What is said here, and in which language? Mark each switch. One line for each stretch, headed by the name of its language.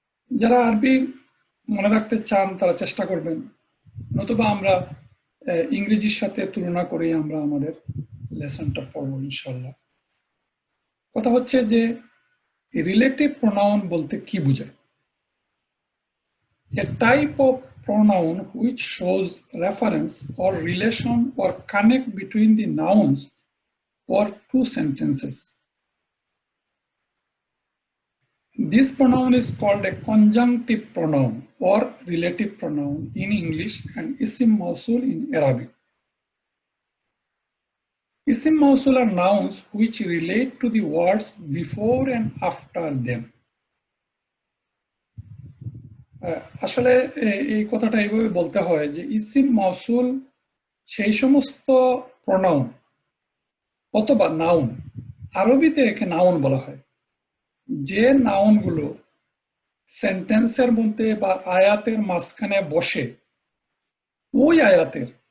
Bangla: যারা আরবি মনে রাখতে চান তারা চেষ্টা করবেন, নতুবা আমরা ইংরেজির সাথে তুলনা করেই আমরা আমাদের লেসনটা পড়ব ইনশাল্লাহ। কথা হচ্ছে যে রিলেটিভ প্রোনাউন বলতে কি বোঝায়?
English: A type of pronoun which shows reference or relation or connect between the nouns or two sentences. This pronoun is called a conjunctive pronoun or relative pronoun in English and isim mausul in Arabic. Isim mausul are nouns which relate to the words before and after them.
Bangla: আসলে এই কথাটা এইভাবে বলতে হয় যে eSIM মাউসুল সেই সমস্ত pronoun অথবা নাউন, আরবিতে একে নাউন বলা হয়, যে নাউনগুলো সেন্টেন্সের মধ্যে বা আয়াতের মাঝখানে বসে ওই আয়াতের